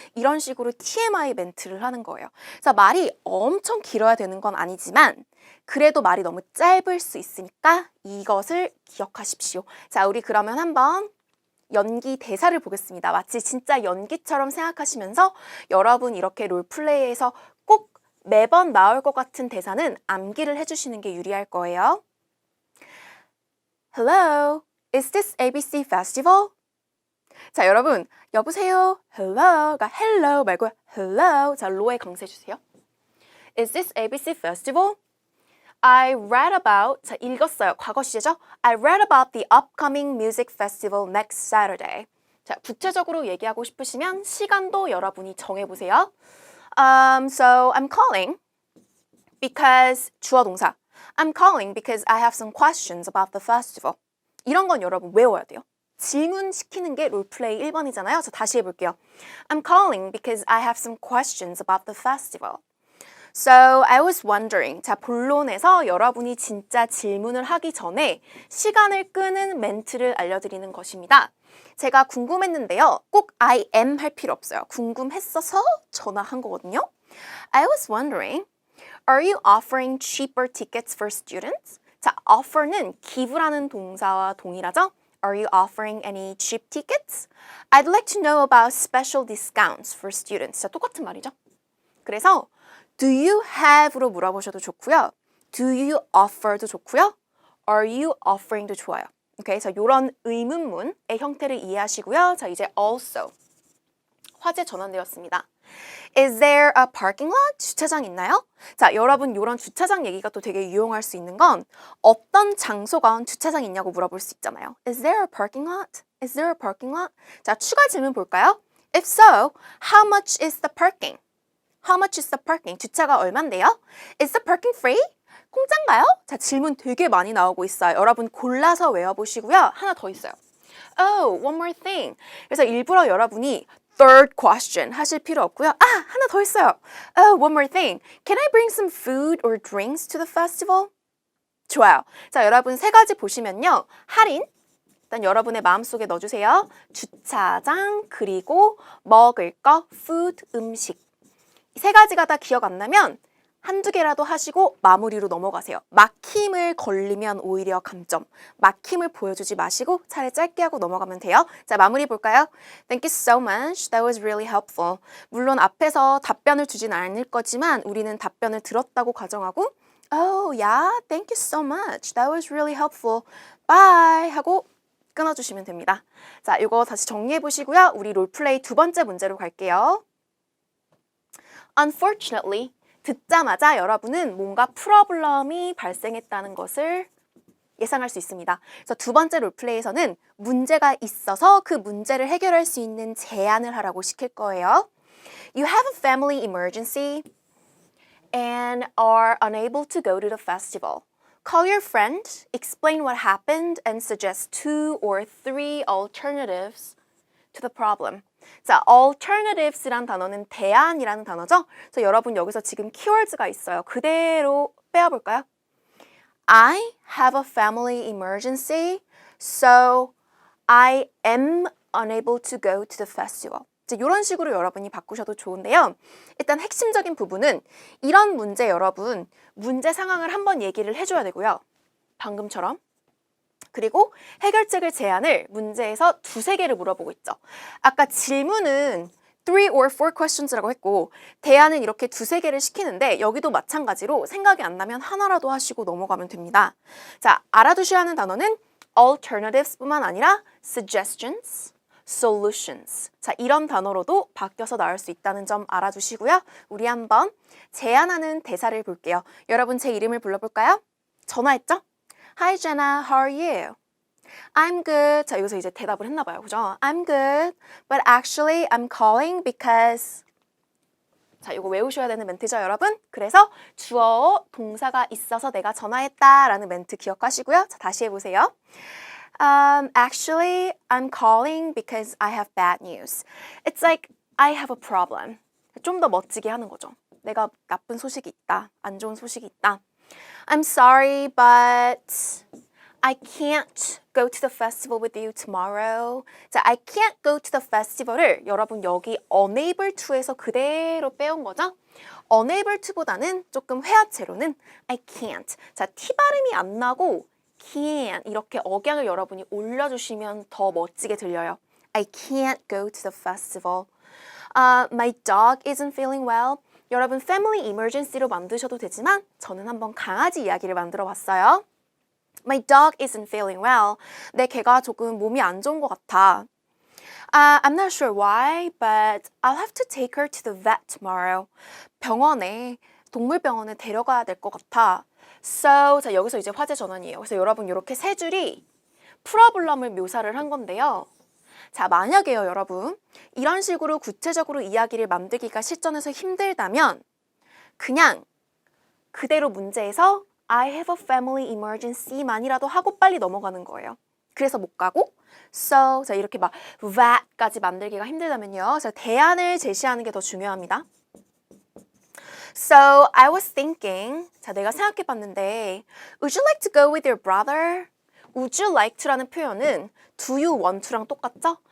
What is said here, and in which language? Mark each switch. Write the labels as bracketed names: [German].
[Korean] 이런 식으로 TMI 멘트를 하는 거예요. 그래서 말이 엄청 길어야 되는 건 아니지만 그래도 말이 너무 짧을 수 있으니까 이것을 기억하십시오. 자, 우리 그러면 한번 연기 대사를 보겠습니다. 마치 진짜 연기처럼 생각하시면서 여러분 이렇게 롤플레이에서 꼭 매번 나올 것 같은 대사는 암기를 해주시는 게 유리할 거예요. [English] Hello, is this ABC Festival? [Korean] 자, 여러분, 여보세요, hello가 hello 말고 hello. 자, 로에 강세해주세요. [English] Is this ABC Festival? I read about, [Korean] 자, 읽었어요. 과거 시제죠? [English] I read about the upcoming music festival next Saturday. [Korean] 자, 구체적으로 얘기하고 싶으시면 시간도 여러분이 정해보세요. [English] So I'm calling because [Korean] 주어 동사. [English] I'm calling because I have some questions about the festival. [Korean] 이런 건 여러분 외워야 돼요. 질문 시키는 게 롤플레이 1번이잖아요. 저 다시 해볼게요. [English] I'm calling because I have some questions about the festival. So I was wondering. [Korean] 자, 본론에서 여러분이 진짜 질문을 하기 전에 시간을 끄는 멘트를 알려드리는 것입니다. 제가 궁금했는데요. 꼭 I am 할 필요 없어요. 궁금했어서 전화한 거거든요. [English] I was wondering, are you offering cheaper tickets for students? [Korean] 자, offer는 give라는 동사와 동일하죠? [English] Are you offering any cheap tickets? I'd like to know about special discounts for students. [Korean] 자, 똑같은 말이죠. 그래서 [English] Do you have [Korean] 로 물어보셔도 좋고요. [English] Do you offer도 좋고요. Are you offering도 좋아요. [Korean] 오케이, 그래서 이런 의문문의 형태를 이해하시고요. 자, 이제 also 화제 전환되었습니다. [English] Is there a parking lot? [Korean] 주차장 있나요? 자, 여러분 이런 주차장 얘기가 또 되게 유용할 수 있는 건 어떤 장소건 주차장 있냐고 물어볼 수 있잖아요. [English] Is there a parking lot? Is there a parking lot? [Korean] 자, 추가 질문 볼까요? [English] If so, how much is the parking? How much is the parking? [Korean] 주차가 얼만데요? [English] Is the parking free? [Korean] 공짜인가요? 자, 질문 되게 많이 나오고 있어요. 여러분 골라서 외워보시고요. 하나 더 있어요. [English] Oh, one more thing. [Korean] 그래서 일부러 여러분이 third question 하실 필요 없고요. 아, 하나 더 있어요. [English] Oh, one more thing. Can I bring some food or drinks to the festival? [Korean] 좋아요. 자, 여러분 세 가지 보시면요. 할인. 일단 여러분의 마음속에 넣어주세요. 주차장, 그리고 먹을 거, food, 음식. 이 세 가지가 다 기억 안 나면 한두 개라도 하시고 마무리로 넘어가세요. 막힘을 걸리면 오히려 감점. 막힘을 보여주지 마시고 차라리 짧게 하고 넘어가면 돼요. 자, 마무리 볼까요? [English] Thank you so much. That was really helpful. [Korean] 물론 앞에서 답변을 주진 않을 거지만 우리는 답변을 들었다고 가정하고 [English] Oh, yeah. Thank you so much. That was really helpful. Bye. [Korean] 하고 끊어주시면 됩니다. 자, 이거 다시 정리해 보시고요. 우리 롤플레이 두 번째 문제로 갈게요. Unfortunately, 듣자마자 여러분은 뭔가 프로블럼이 발생했다는 것을 예상할 수 있습니다. 그래서 두 번째 롤플레이에서는 문제가 있어서 그 문제를 해결할 수 있는 제안을 하라고 시킬 거예요. [English] You have a family emergency and are unable to go to the festival. Call your friend, explain what happened, and suggest 2 or 3 alternatives to the problem. [Korean] 자, alternatives란 단어는 대안이라는 단어죠. 그래서 여러분 여기서 지금 keywords가 있어요. 그대로 빼어볼까요? [English] I have a family emergency, so I am unable to go to the festival. [Korean] 이런 식으로 여러분이 바꾸셔도 좋은데요. 일단 핵심적인 부분은 이런 문제 여러분, 문제 상황을 한번 얘기를 해줘야 되고요. 방금처럼. 그리고 해결책을 제안을 문제에서 두세 개를 물어보고 있죠. 아까 질문은 [English] 3 or 4 questions [Korean] 라고 했고 대안은 이렇게 두세 개를 시키는데 여기도 마찬가지로 생각이 안 나면 하나라도 하시고 넘어가면 됩니다. 자, 알아두셔야 하는 단어는 alternatives뿐만 아니라 suggestions, solutions. 자, 이런 단어로도 바뀌어서 나올 수 있다는 점 알아두시고요. 우리 한번 제안하는 대사를 볼게요. 여러분 제 이름을 불러볼까요? [English] 전화했죠? Hi Jenna, how are you? I'm good. [Korean] 자, 여기서 이제 대답을 했나 봐요. 그죠? [English] I'm good. But actually I'm calling because [Korean] 자, 이거 외우셔야 되는 멘트죠, 여러분? 그래서 주어, 동사가 있어서 내가 전화했다라는 멘트 기억하시고요. 자, 다시 해보세요. [English] Actually, I'm calling because I have bad news. It's like I have a problem. [Korean] 좀 더 멋지게 하는 거죠. 내가 나쁜 소식이 있다. 안 좋은 소식이 있다. [English] I'm sorry, but I can't go to the festival with you tomorrow. [Korean] 자, I can't go to the festival을 여러분 여기 unable to에서 그대로 빼온 거죠. unable to보다는 조금 회화체로는 I can't. 자, T 발음이 안 나고 can 이렇게 억양을 여러분이 올려주시면 더 멋지게 들려요. [English] I can't go to the festival. My dog isn't feeling well. [Korean] 여러분 family emergency로 만드셔도 되지만 저는 한번 강아지 이야기를 만들어 봤어요. [English] My dog isn't feeling well. [Korean] 내 개가 조금 몸이 안 좋은 것 같아. [English] I'm not sure why, but I'll have to take her to the vet tomorrow. [Korean] 병원에, 동물병원에 데려가야 될 것 같아. So, 자, 여기서 이제 화제 전환이에요. 그래서 여러분 이렇게 세 줄이 프로블럼을 묘사를 한 건데요. 자, 만약에요, 여러분. 이런 식으로 구체적으로 이야기를 만들기가 실전에서 힘들다면 그냥 그대로 문제에서 I have a family emergency만이라도 하고 빨리 넘어가는 거예요. 그래서 못 가고 So, 자, 이렇게 막 that까지 만들기가 힘들다면요. 그래서 대안을 제시하는 게 더 중요합니다. [English] So, I was thinking, [Korean] 자, 내가 생각해 봤는데 [English] Would you like to go with your brother? [Korean] Would you like to라는 표현은 Do you want to랑 똑같죠?